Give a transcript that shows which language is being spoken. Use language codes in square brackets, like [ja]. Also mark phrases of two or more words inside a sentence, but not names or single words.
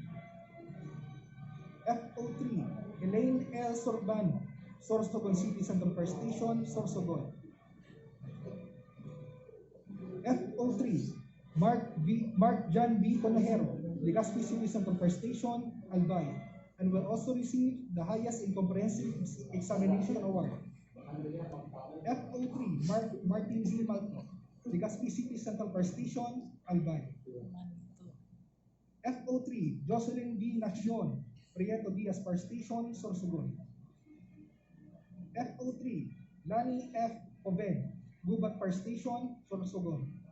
[en] FO3, Elaine L. Sorbano, Sorsogon City Central Fire Station, Sorsogon. FO3, Mark John B. Conejero, Legazpi City Central Fire Station, Albay, and will also receive the highest in comprehensive examination award. FO3, Martin B. Malco, Legazpi City Central Fire Station, Albay. FO3, Jocelyn B. Nacion, Prieto Diaz Fire Station, Sorsogon. FO3, Lani F. Oven, Gubat Fire Station, Sorsogon.